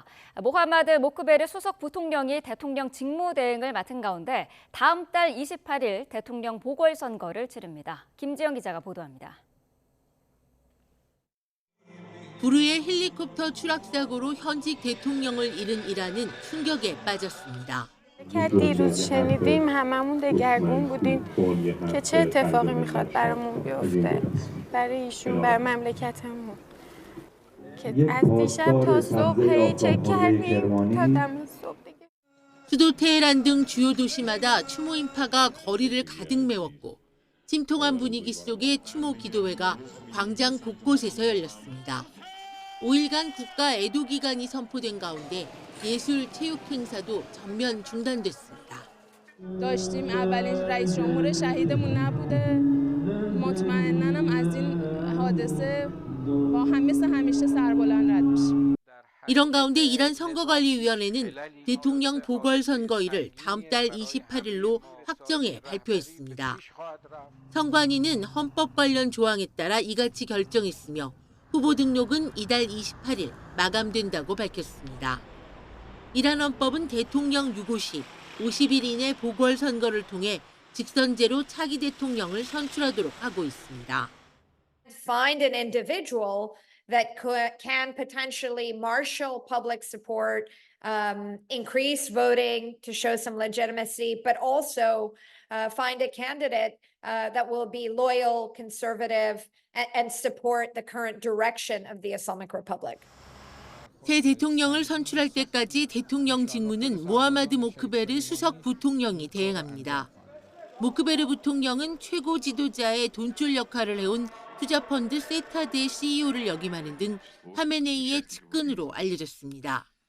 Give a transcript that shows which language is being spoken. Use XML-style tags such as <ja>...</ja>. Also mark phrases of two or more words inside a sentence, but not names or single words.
<ko>모하마드 모크베르 수석 부통령이 대통령 직무대행을 맡은 가운데 다음 달 28일 대통령 보궐선거를 치릅니다. 김지영 기자가 보도합니다. 불의의 헬리콥터 추락 사고로 현직 대통령을 잃은 이란은 충격에 빠졌습니다.</ko> <fa>دیروز شنیدیم هممون دگرگون بودیم که چه اتفاقی میخواد برامون بیفته برای ایشون برای مملکتمون که از دیشب تا صبح هی چک کردیم تا دم صبح دیگه</fa> <ko>수도 테헤란 등 주요 도시마다 추모 인파가 거리를 가득 메웠고 침통한 분위기 속에 추모 기도회가 광장 곳곳에서 열렸습니다. 5일간 국가 애도 기간이 선포된 가운데 예술 체육 행사도 전면 중단됐습니다.</ko> <fa>داشتیم اولین رئیس جمهور شهیدمون نبوده مطمئناً از این حادثه با مثل همیشه سربلند رد میشیم.</fa> <ko>이런 가운데 이란 선거관리위원회는 대통령 보궐선거일을 다음 달 28일로 확정해 발표했습니다. 선관위는 헌법 관련 조항에 따라 이같이 결정했으며 후보 등록은 이달 28일 마감된다고 밝혔습니다. 이란 헌법은 대통령 유고 시 50일 이내 보궐선거를 통해 직선제로 차기 대통령을 선출하도록 하고 있습니다.</ko> <en>Find an individual that can potentially marshal public support, increase voting to show some legitimacy, but also find a candidate that will be loyal, conservative, and support the current direction of the Islamic Republic.</en> <ko>새 대통령을 선출할 때까지 대통령 직무는 모하마드 모크베르 수석 부통령이 대행합니다. 모크베르 부통령은 최고 지도자의 돈줄 역할을 해온 투자펀드 세타드의 CEO를 역임하는 등 하메네이의 측근으로 알려졌습니다.</ko>